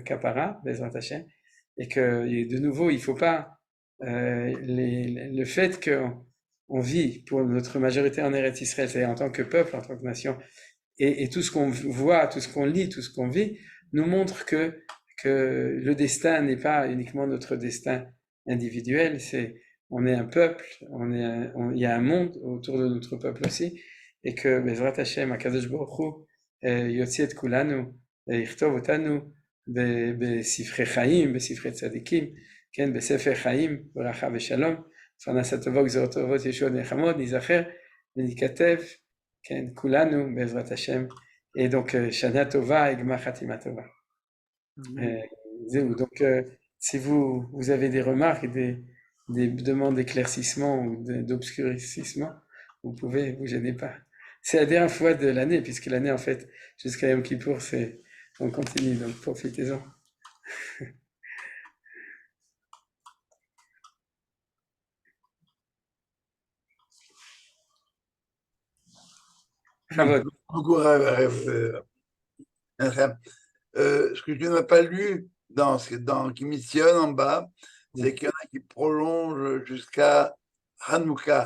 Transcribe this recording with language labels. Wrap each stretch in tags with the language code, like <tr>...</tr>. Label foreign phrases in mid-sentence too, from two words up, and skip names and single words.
<he>כפרה, בעזרת השם,</he> <fr>et que de nouveau, il ne faut pas le fait qu'on vit pour notre majorité en Eretz Israël, c'est-à-dire en tant que peuple, en tant que nation, et tout ce qu'on voit, tout ce qu'on lit, tout ce qu'on vit, nous montre que le destin n'est pas uniquement notre destin individuel, on est un peuple, il y a un monde autour de notre peuple aussi, et que</fr> <he>בעזרת השם, הקדוש ברוך הוא, יוציא את כולנו, יכתוב אותנו, בספרי חיים, בספרי צדיקים, כן, בספר חיים, ברכה ושלום, פרנסה טובה וגזרות טובות, ישועות נחמות, ניזכר וניכתב, כן, כולנו בעזרת השם,</he> <fr>et donc</fr> <he>שנה טובה, גמר חתימה טובה. זהו,</he> <fr>donc si vous avez des remarques, des demandes d'éclaircissement ou d'obscurcissement, vous pouvez, vous gênez pas. C'est la dernière fois de l'année, puisque l'année en fait, jusqu'à Yom Kippour, on continue, donc profitez-en. Beaucoup, ce que tu n'as pas lu qui missionne en bas, c'est qu'il y en a qui prolongent jusqu'à Hanouka.</fr>